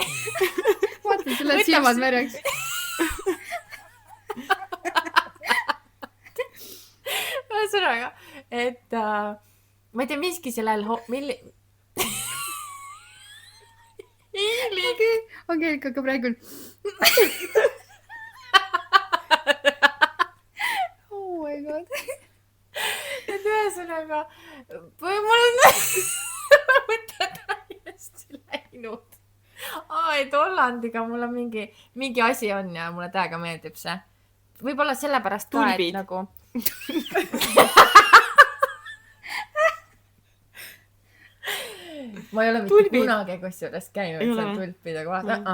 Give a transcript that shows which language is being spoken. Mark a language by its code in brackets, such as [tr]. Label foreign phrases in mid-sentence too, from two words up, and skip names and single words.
[et] Vaatan, sul läheb silmad märjaks. Ühesõnaga, et ma ei tea, miski sellel Angeelika ka praegu [en] oh my god. [et] Et ühesõnaga, või mul on mõte täiesti läinud. Et Hollandiga mul on mingi asi on ja mulle täiega meeldib see. Võib-olla sellepärast ka, et nagu... Ma ei ole mitte kunagi kusjuures käinud seal tulpidega vaata.